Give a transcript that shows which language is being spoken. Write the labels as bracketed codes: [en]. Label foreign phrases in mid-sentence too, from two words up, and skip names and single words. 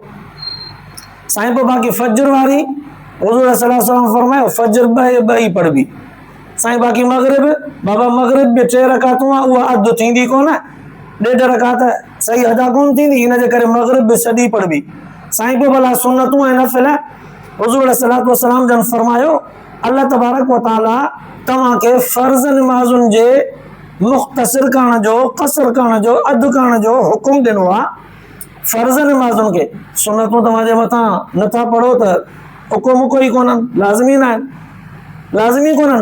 [sd] साईं पोइ बाक़ी फज्र वारी हुज़ूर [ar] صلى الله عليه وسلم [sd] फरमायो फज्र 2 ई पढ़बी। साईं बाक़ी मग़रिब, बाबा मग़रिब बि 3 रकातूं आहे, उहा अधु थींदी कोन, 1.5 रकात सही अदा कोन थींदी, हिन जे करे मग़रिब बि सॼी पढ़बी। साईं पोइ भला सुन्नतूं ऐं नफ़िल, हुज़ूर [ar] صلى الله عليه وسلم [sd] जन फरमायो [ar] الله تبارك وتعالى [sd] तव्हांखे फ़र्ज़ नमाज़ुनि जे मुख़्तसर करण जो, क़सर करण जो, अधु करण जो हुकुम ॾिनो आहे। फ़र्ज़ नमाज़ुनि खे, सुन्नतूं तव्हांजे मथां नथा पढ़ो त हुकुम कोई कोन्हनि, लाज़मी न आहिनि, लाज़मी कोन्हनि।